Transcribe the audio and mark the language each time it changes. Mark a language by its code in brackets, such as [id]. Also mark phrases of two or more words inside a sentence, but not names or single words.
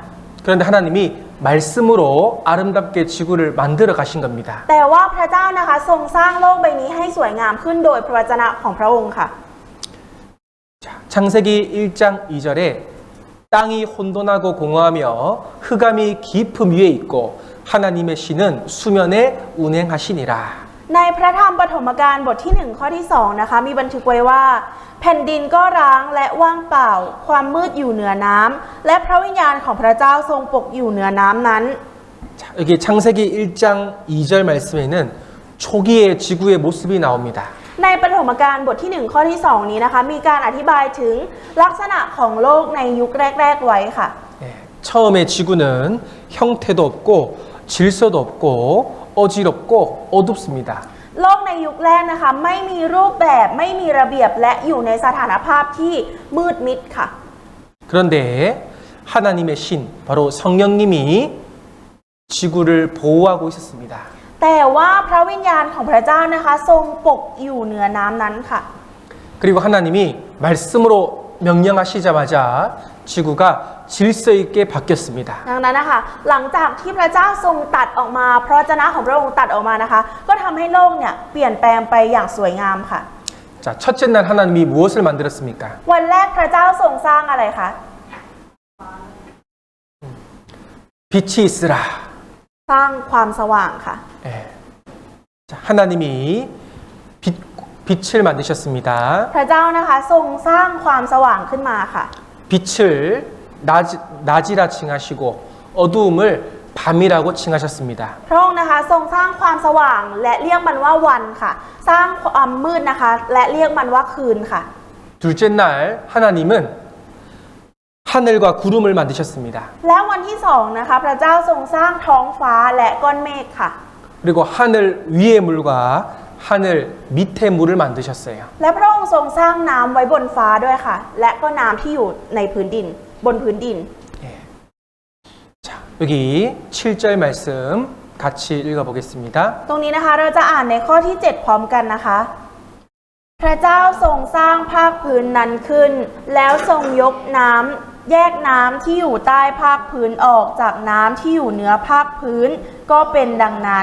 [ko] 그런데 하나님이 말씀으로 아름답게 지구를 만들어 가신 겁니다. [th] แต่ว่าพระเจ้านะคะทรงสร้างโลกใบนี้ให้สวยงามขึ้นโดยพระวจนะของพระองค์ค่ะ [ko] 자, 창세기 1장 2절에 땅이 혼돈하고 공허하며 흑암이 깊음 위에 있고 하나님의 신은 수면에 운행하시니라. [th] ในพระธรรมปฐมกาลบทที่ 1 ข้อที่ 2 นะคะมีบันทึกไว้ว่า แผ่นดินก็ร้างและว่างเปล่า ความมืดอยู่เหนือน้ำและพระวิญญาณของพระเจ้าทรงปกอยู่เหนือน้ำนั้น [ko] 자, 여기 창세기 1장 2절 말씀에는 초기의 지구의 모습이 나옵니다. [th] ในปฐมกาลบทที่ 1 ข้อที่ 2 นี้นะคะมีการอธิบายถึงลักษณะของโลกในยุคแรกๆไว้ค่ะ [ko] 예, 처음에 지구는 형태도 없고 질서도 없고 어지럽고 어둡습니다. [th] โลกในยุคแรกนะคะไม่มีรูปแบบไม่มีระเบียบและอยู่ในสถานภาพที่มืดมิดค่ะ [ko] 그런데 하나님의 신, 바로 성령님이 지구를 보호하고 있었습니다. [th] แต่ว่าพระวิญญาณของพระเจ้านะคะทรงปกอยู่เหนือน้ำนั้นค่ะ [ko] 그리고 하나님이 말씀으로 명령하시자마자 지구가 질서 있게 바뀌었습니다. [th] ดังนั้นนะคะหลังจากที่พระเจ้าทรงตัดออกมาพระวจนะของพระองค์ตัดออกมานะคะก็ทำให้โลกเนี่ยเปลี่ยนแปลงไปอย่างสวยงามค่ะ [ko] 자, 첫째 날 하나님이 무엇을 만들었습니까? [th] วันแรกพระเจ้าทรงสร้างอะไรคะ [ko] 빛이 있으라. [th] สร้างความสว่างค่ะ [ko] 예. 자, 하나님이 빛을 만드셨습니다. [th] พระเจ้านะคะทรงสร้างความสว่างขึ้นมาค่ะ [ko] 빛을 낮이라 칭하시고 어두움을 밤이라고 칭하셨습니다. [th] พระองค์นะคะทรงสร้างความสว่างและเรียกมันว่าวันค่ะ สร้างความมืดนะคะและเรียกมันว่าคืนค่ะ [ko] 둘째 날 하나님은 하늘과 구름을 만드셨습니다. [th] และวันที่สองนะคะพระเจ้าทรงสร้างท้องฟ้าและก้อนเมฆค่ะ [ko] 그리고 하늘 위의 물과 하늘 밑에 물을 만드셨어요. [th] และพระองค์ทรงสร้างน้ำไว้บนฟ้าด้วยค่ะ และก็น้ำที่อยู่ในพื้นดินบนพื้นดิน [ko] 예. 자, 여기 7절 말씀 같이 읽어보겠습니다. [th] ตรงนี้นะคะเราจะอ่านในข้อที่ 7 พร้อมกันนะคะพระเจ้าทรงสร้างภาคพื้นนั้นขึ้น แล้วทรงยกน้ำแยกน้ำที่อยู่ใต้ภาคพื้นออกจากน้ำที่อยู่เหนือภาคพื้นก็เป็นดังนั้น